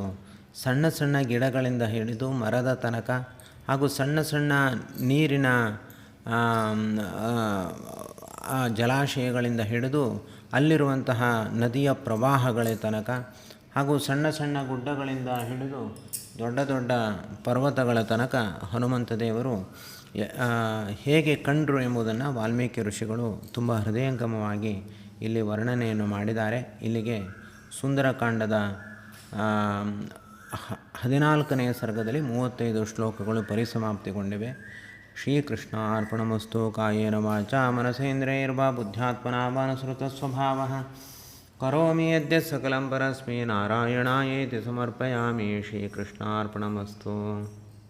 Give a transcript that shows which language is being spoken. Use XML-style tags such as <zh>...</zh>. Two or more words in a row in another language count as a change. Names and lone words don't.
<kn>ಸಣ್ಣ ಸಣ್ಣ ಗಿಡಗಳಿಂದ ಹಿಡಿದು ಮರದ ತನಕ, ಹಾಗೂ ಸಣ್ಣ ಸಣ್ಣ ನೀರಿನ ಜಲಾಶಯಗಳಿಂದ ಹಿಡಿದು ಅಲ್ಲಿರುವಂತಹ ನದಿಯ ಪ್ರವಾಹಗಳ ತನಕ, ಹಾಗೂ ಸಣ್ಣ ಸಣ್ಣ ಗುಡ್ಡಗಳಿಂದ ಹಿಡಿದು ದೊಡ್ಡ ದೊಡ್ಡ ಪರ್ವತಗಳ ತನಕ ಹನುಮಂತ ದೇವರು ಹೇಗೆ ಕಂಡರು ಎಂಬುದನ್ನು ವಾಲ್ಮೀಕಿ ಋಷಿಗಳು ತುಂಬ ಹೃದಯಂಗಮವಾಗಿ ಇಲ್ಲಿ ವರ್ಣನೆಯನ್ನು ಮಾಡಿದ್ದಾರೆ. ಇಲ್ಲಿಗೆ ಸುಂದರಕಾಂಡದ 14ನೇ ಸರ್ಗದಲ್ಲಿ 35 ಶ್ಲೋಕಗಳು ಪರಿಸಮಾಪ್ತಿಗೊಂಡಿವೆ.</kn> <sa>ಶ್ರೀಕೃಷ್ಣ ಅರ್ಪಣಮಸ್ತು. ಕಾಯೇನ ವಾಚಾ ಮನಸೇಂದ್ರಿಯೈರ್ವಾ ಬುದ್ಧ್ಯಾತ್ಮನಾ ವಾ ನುಸೃತಸ್ವಭಾವಃ ಕರೋಮಿ ಯದ್ಯತ್ ಸಕಲಂ ಪರಸ್ಮೈ ನಾರಾಯಣಾಯೇತಿ ಸಮರ್ಪಯಾಮಿ. ಶ್ರೀಕೃಷ್ಣಾರ್ಪಣಮಸ್ತು.</sa>